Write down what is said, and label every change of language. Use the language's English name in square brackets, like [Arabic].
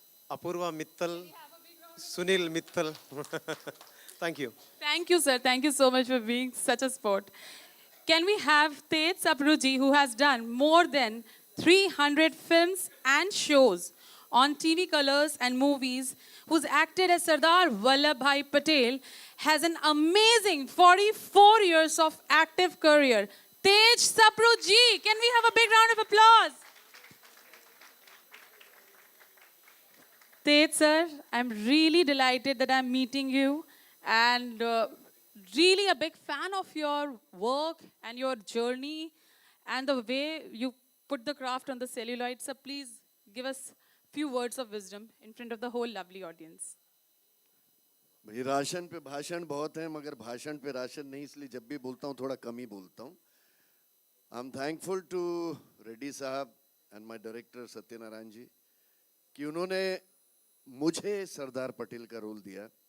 [Hindi] Apoorva Mittal, Sunil Mittal. [English] Thank you. Thank you, sir. Thank you so much for being such a sport. Can we have Tej Sapruji, who has done more than 300 films and shows on TV colors and movies, who's acted as Sardar Vallabhbhai Patel, has an amazing 44 years of active career. Tej Sapruji, can we have a big round of applause? Tej sir, I'm really delighted that I'm meeting you and really a big fan of your work and your journey and the way you put the craft on the celluloid. So please give us few words of wisdom in front of the whole lovely audience. [Hindi] भाई ration पे भाषण बहुत है मगर भाषण पे ration नहीं, इसलिए जब भी बोलता हूँ थोड़ा कम ही बोलता हूँ. [English] I am thankful to Reddy साहब and my director Satyanarayana ji [Hindi] कि उन्होंने मुझे सरदार पटेल का रोल दिया.